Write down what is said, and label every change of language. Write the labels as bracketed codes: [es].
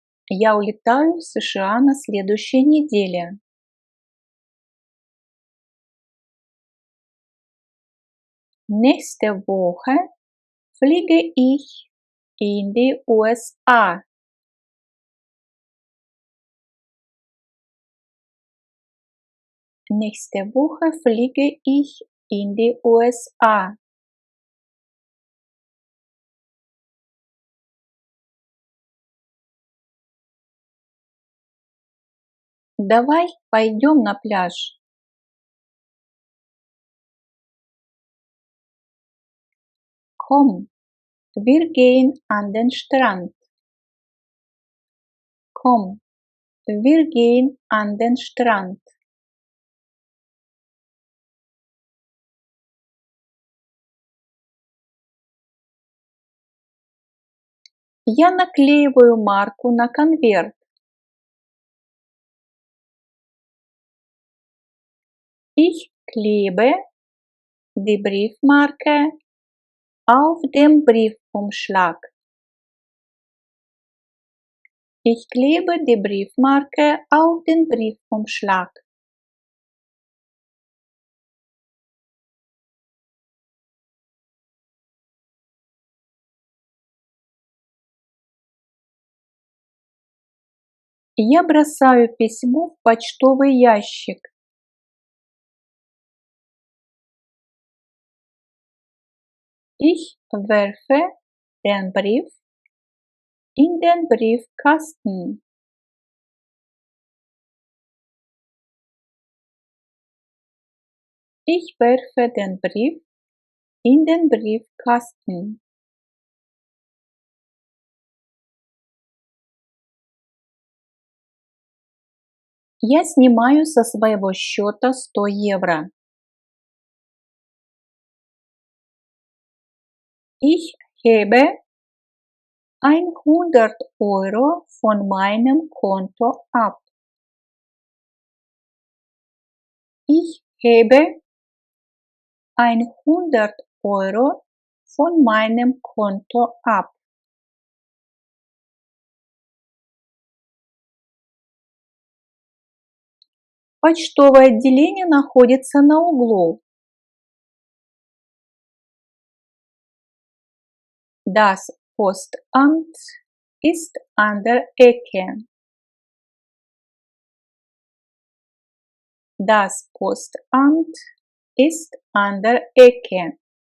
[ru] Я улетаю в США на следующей неделе. [de] Nächste Woche fliege ich in die USA. Nächste Woche fliege ich in die USA. [ru] Давай пойдем на пляж. [de] Komm, wir gehen an den Strand. Komm, wir gehen an den Strand. [ru] Я наклеиваю марку на конверт. [de] Ich klebe die Briefmarke auf dem Briefumschlag. Ich klebe die Briefmarke auf den Briefumschlag. [ru] Я бросаю письмо в почтовый ящик. [de] Ich werfe den Brief in den Briefkasten. Ich werfe den Brief in den Briefkasten. [ru] Я снимаю со своего счета 100 евро. [de] Ich hebe 100 Euro von meinem Konto ab. Ich hebe 100 Euro von meinem Konto ab. [ru] Почтовое отделение находится на углу. [de] Das Postamt ist an der Ecke. Das Postamt ist an der Ecke.